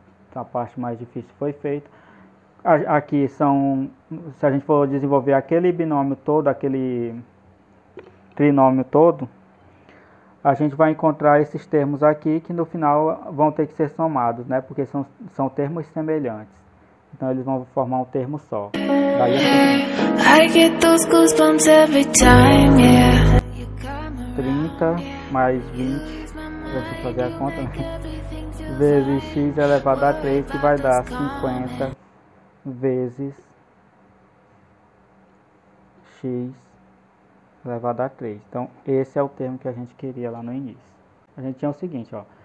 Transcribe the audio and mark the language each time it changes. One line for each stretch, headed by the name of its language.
Portuguese: Então a parte mais difícil foi feita. Aqui são, se a gente for desenvolver aquele binômio todo, aquele trinômio todo, a gente vai encontrar esses termos aqui que no final vão ter que ser somados, né? Porque são termos semelhantes. Então eles vão formar um termo só.
English: Daí I get those goosebumps every time, yeah.
Portuguese: 30 mais 20, deixa eu fazer a conta, né? Vezes x elevado a 3, que vai dar 50 vezes x elevado a 3. Então, esse é o termo que a gente queria lá no início. A gente tinha o seguinte, ó.